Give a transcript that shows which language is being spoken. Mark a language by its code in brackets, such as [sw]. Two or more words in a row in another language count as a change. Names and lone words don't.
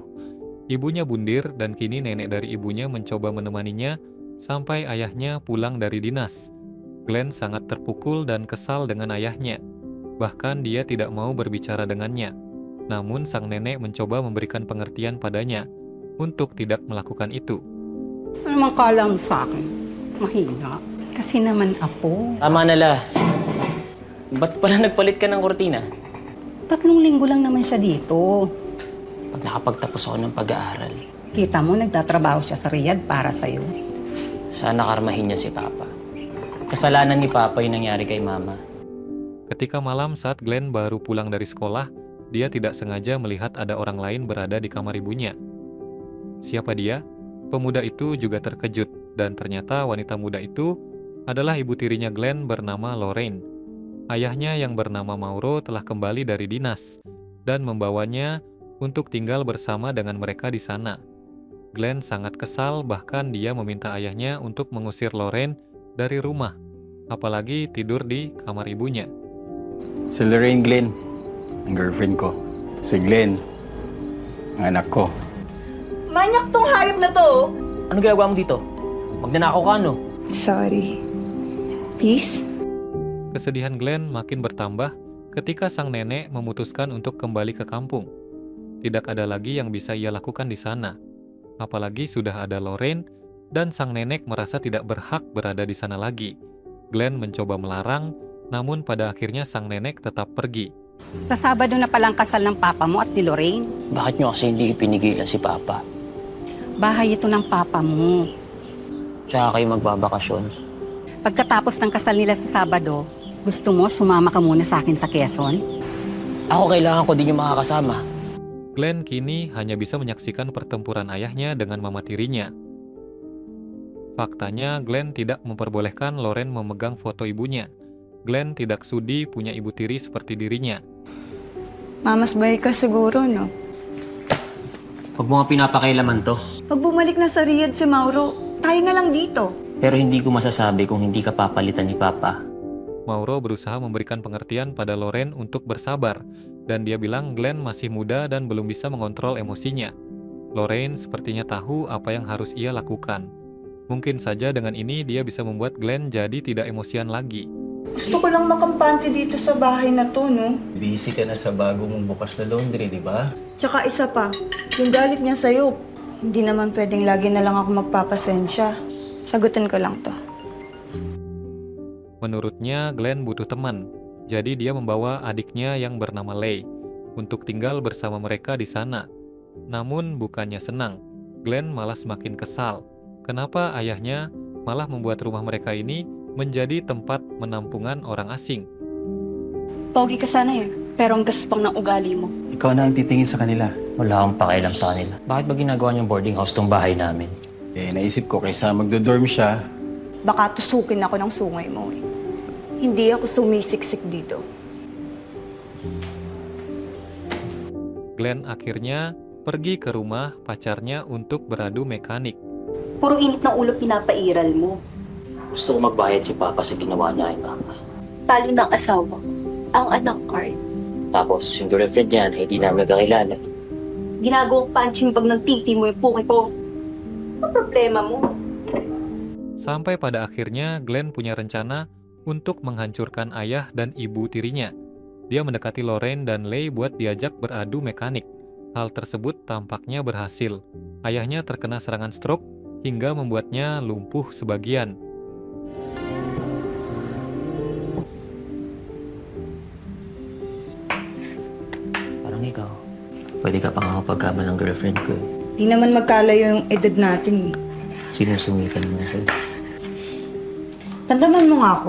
[id] Ibunya bundir dan kini nenek dari ibunya mencoba menemaninya sampai ayahnya pulang dari dinas. Glenn sangat terpukul dan kesal dengan ayahnya. Bahkan dia tidak mau berbicara dengannya. Namun sang nenek mencoba memberikan pengertian padanya untuk tidak melakukan itu. [tl] Ano mang kala mo sa akin? Mahina. Kasi naman apo. Tama na la. Ba't pala nagpalit ka ng kortina? 3 linggo lang naman siya dito. Pag nakapagtapos ako ng pag-aaral, Kita mo, nagtatrabaho siya sa Riyadh para sa'yo. sana karmahin niya si Papa. Kasalanan ni Papa yung nangyari kay Mama. [id] Ketika malam saat Glenn baru pulang dari sekolah, dia tidak sengaja melihat ada orang lain berada di kamar ibunya. Siapa dia? Pemuda itu juga terkejut, dan ternyata wanita muda itu adalah ibu tirinya Glenn bernama Lorraine. Ayahnya yang bernama Mauro telah kembali dari dinas, dan membawanya untuk tinggal bersama dengan mereka di sana. Glenn sangat kesal, bahkan dia meminta ayahnya untuk mengusir Lorraine dari rumah, apalagi tidur di kamar ibunya. [tl] Si Lorraine Glenn, ang girlfriend ko. Si Glenn, ang anak ko. Manyak tong hayop na to! Ano ginagawa mo dito? Magnanakaw ka, no? [en] Sorry. Peace? [id] Kesedihan Glenn makin bertambah ketika sang nenek memutuskan untuk kembali ke kampung. Tidak ada lagi yang bisa ia lakukan di sana. Apalagi sudah ada Lorraine dan sang nenek merasa tidak berhak berada di sana lagi. Glenn mencoba melarang, namun pada akhirnya sang nenek tetap pergi. [tl] Sa Sabado na palang kasal ng papa mo at ni Lorraine. Bakit nyo kasi hindi pinigilan si Papa? Bahay ito ng papa mo. Tsaka kayo magbabakasyon. Pagkatapos ng kasal nila sa Sabado, gusto mo sumama ka muna sa akin sa Quezon? Ako kailangan ko din yung makakasama. [id] Glenn kini hanya bisa menyaksikan pertempuran ayahnya dengan mama tirinya. Faktanya, Glenn tidak memperbolehkan Lorraine memegang foto ibunya. Glenn tidak sudi punya ibu tiri seperti dirinya. [tl] Mamas baik ka siguro, no? Huwag mo nga pinapakailaman to. Pag bumalik na sa Riyadh si Mauro, tayo na lang dito. Pero hindi ko masasabi kung hindi ka papalitan ni Papa. [id] Mauro berusaha memberikan pengertian pada Lorraine untuk bersabar, dan dia bilang Glenn masih muda dan belum bisa mengontrol emosinya. Lorraine sepertinya tahu apa yang harus ia lakukan. Mungkin saja dengan ini dia bisa membuat Glenn jadi tidak emosian lagi. [tl] Gusto ko lang makampante dito sa bahay na to, no? Busy ka na sa bago mong bukas na laundry, di ba? Tsaka isa pa, yung galit niya sa'yo, hindi naman pwedeng lagi na lang ako magpapasensya. Sagutin ko lang to. [id] Menurutnya, Glenn butuh teman. Jadi dia membawa adiknya yang bernama Leigh untuk tinggal bersama mereka di sana. Namun bukannya senang, Glenn malah semakin kesal. Kenapa ayahnya malah membuat rumah mereka ini menjadi tempat menampungan orang asing? [tl] Pogi ka sana eh, pero ang gaspang ng ugali mo. Ikaw na ang titingin sa kanila. Wala akong pakialam sa kanila. Bakit ba ginagawa niyong [en] boarding house [tl] tong bahay namin? Naisip ko kaysa magdo-dorm siya, Baka tusukin ako ng sungay mo eh. Hindi ako sumisiksik dito. Glenn akhirnya pergi ke rumah pacarnya untuk beradu mekanik. Puro init ng ulo pinapairal mo. Gusto ko magbayad si Papa sa ginawa niya kay Mama. Talo ng asawa, ang anak card. Tapos yung girlfriend niya na hindi namin kakilala, ginagawang punching bag ng titi mo yung puki ko. Ano problema mo? [id] Sampai pada akhirnya Glenn punya rencana untuk menghancurkan ayah dan ibu tirinya. Dia mendekati Lorraine dan Leigh buat diajak beradu mekanik. Hal tersebut tampaknya berhasil. Ayahnya terkena serangan stroke hingga membuatnya lumpuh sebagian. [tl] Parang ikaw. Pwede ka pang makapagkamal ng girlfriend ko. Di naman magkalayo yung edad natin eh. Sinusungitan mo ko. Tantanan mo nga ako.